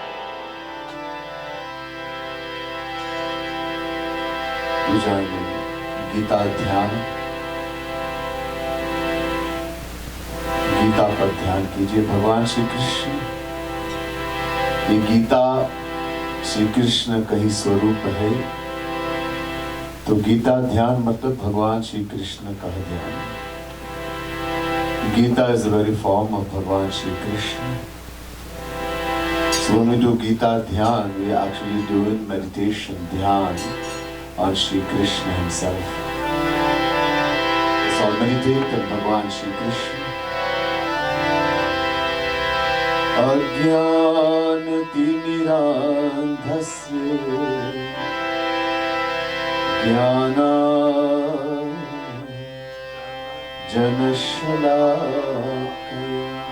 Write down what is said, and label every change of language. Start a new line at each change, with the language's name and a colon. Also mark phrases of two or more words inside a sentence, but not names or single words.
Hindi: पूजा में गीता ध्यान, गीता पर ध्यान कीजिए। भगवान श्री कृष्ण, ये गीता श्री कृष्ण का ही स्वरूप है, तो गीता ध्यान मतलब भगवान श्री कृष्ण का ध्यान।
English: गीता is the very form of भगवान श्री कृष्ण. So when we do
Hindi: गीता ध्यान,
English: we are actually doing meditation, Dhyan on Shri Krishna himself. So meditate on भगवान श्री कृष्ण.
Sanskrit: अज्ञान तिमिरान्धस्य ज्ञानाञ्जनशलाकया